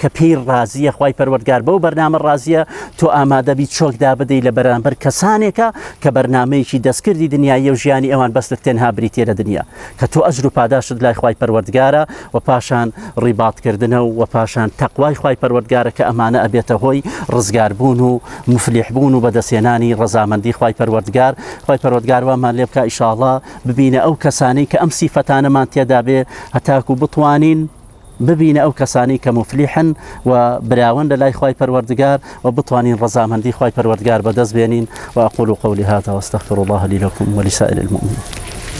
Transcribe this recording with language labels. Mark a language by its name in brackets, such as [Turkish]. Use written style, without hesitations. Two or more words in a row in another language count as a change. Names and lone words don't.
[Central Kurdish] کە پێی ڕازیە خوای پەروەردگار بەو بەرنامە ڕازیە تۆ ئامادەبی چۆکدا بدەی لە بەرامبەر کەسانێکە کە بەرنامەیەکی دەستکردی دنیای و ژیانی ئەوان بەستت تێنها بریتێ لە دنیا کە تۆ ئەجر و پاداشت لای خوای پەروەردگارە و پاشان ڕیباتکردنە و پاشان تەقوای خوای پەروەردگارە کە ئەمانە ئەبێتە هۆی ڕزگاربوون و مفلیحبوون و بەدەستێنانی ڕەزامەندی خوای پەروەردگار. خوای پەروەردگار وامان لێ بکە ئیشاءڵڵا ببینە ئەو کەسانەی کە ئەم سیفەتانەمان تێدا بێ هەتاکو بتوانین ببینە ئەو کەسانی کە مفلیحن و براون لە لای خوای پەروەردگار و بتوانین ڕەزامەندی خوای پەروەردگار بەدەست بێنین. [Arabic] وأقول قولي هذا واستغفر الله لي لكم ولسائر المؤمنين.